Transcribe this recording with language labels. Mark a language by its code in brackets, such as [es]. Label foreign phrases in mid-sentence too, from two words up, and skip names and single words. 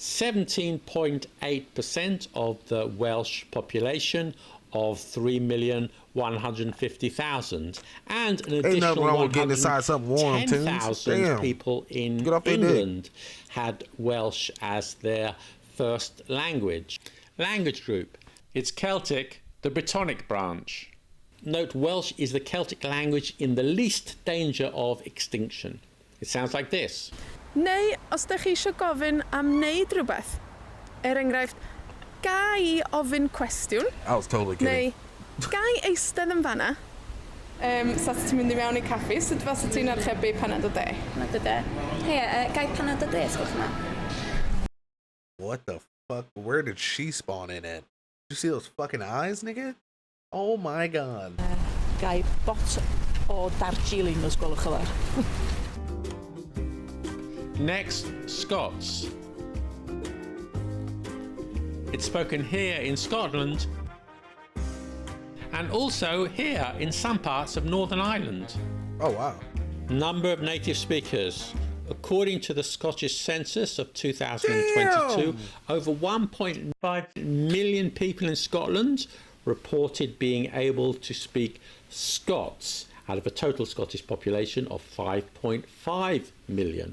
[en] 17.8% of the Welsh population of 3,150,000, and an additional 110,000 people in England had Welsh as their first language. Language group. It's Celtic, the Brittonic branch. Note Welsh is the Celtic language in the least danger of extinction. It sounds like this. [cy] Neu, os da chi eisiau gofyn am wneud rhywbeth, enghraifft, gai ofyn cwestiwn. [en] I was totally kidding. [cy] Neu, gai eistedd yn fanna. Sa ti'n mynd I mewn I caffi, sut fas ti'n archebu panad o de? Panad o de. Gai panad o de, sgwch yma. [en] What the fuck? Where did she spawn in at? Did you see those fucking eyes, nigga? Oh my god. [cy] Gai bot o Darjeeling os gwelwch yn [en] Next, Scots. It's spoken here in Scotland and also here in some parts of Northern Ireland. Oh, wow. Number of native speakers. According to the Scottish census of 2022, over 1.5 million people in Scotland reported being able to speak Scots out of a total Scottish population of 5.5 million.